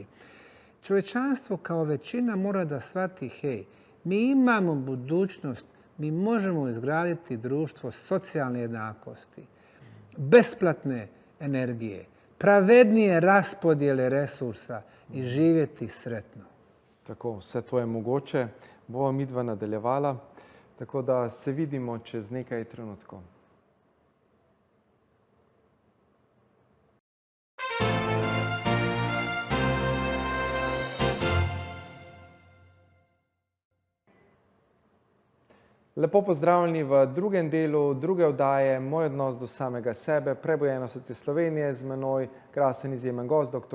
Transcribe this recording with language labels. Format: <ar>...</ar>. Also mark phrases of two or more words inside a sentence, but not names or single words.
<bs>Čovječanstvo kao većina mora da shvati, hej, mi imamo budućnost, mi možemo izgraditi društvo socijalne jednakosti, besplatne energije, pravednije raspodjele resursa i živjeti sretno.</bs> <sl>Tako, vse to je mogoče. Bova midva nadaljevala, tako da se vidimo čez nekaj trenutkov. Lepo pozdravljeni v drugem delu druge oddaje Moj odnos do samega sebe, Prebujeno srce Slovenije, z menoj krasen izjemen gost, dr.</sl>